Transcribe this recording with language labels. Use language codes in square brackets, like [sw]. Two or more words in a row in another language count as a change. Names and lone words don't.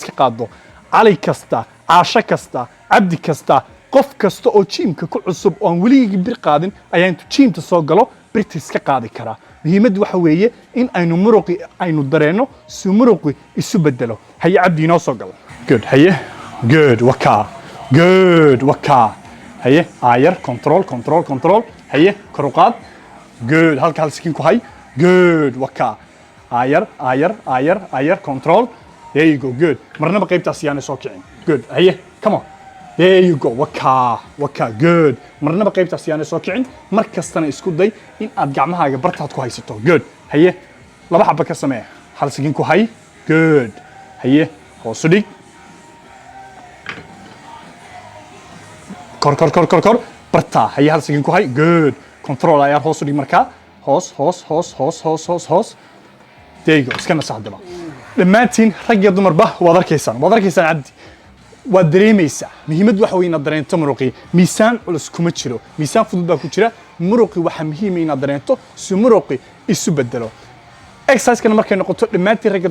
[so] iska qaaddo cali kasta caasho kasta cabdi kasta qof kasta oo jiimka ku cusub oo aan weligii bir qaadin ayaa intuu jiimta soo galo birta iska qaadi karaa muhiimaddu waxa weeye in aynu muruqi aynu dareenno si muruqi isu bedelo haye cabdi inoo soo galo good haye good waka haye ayar control haye kor u qaad good halka hal sakin ku hay good waka ayar [en] control there you go good [so] marnaba qaybtaas yaana soo kicin good haye [en] come on there you go [so] waka good marnaba qaybtaas yaana soo kicin mar kastana isku day in aad gacmahaaga bartaad ku haysato good haye laba xabba ka samee hal sakin ku hay good haye hoos u dhig kor barta haye hal sakin ku hay [en] good control [so] ayar hoos u dhig markaa hoos [en] there you go [so] iska nasaxdaba dhammaantiin rag iyo dumarba waad arkaysaan cabdi waad dareemaysaa muhiimad waxa weeye inaad dareento muruqii miisaan culus kuma jiro miisaan fudud baa ku jira muruqii waxa muhiim ah inaad dareento si muruqii isu bedelo exercise-kan markay noqoto dhammaantiin rag iyo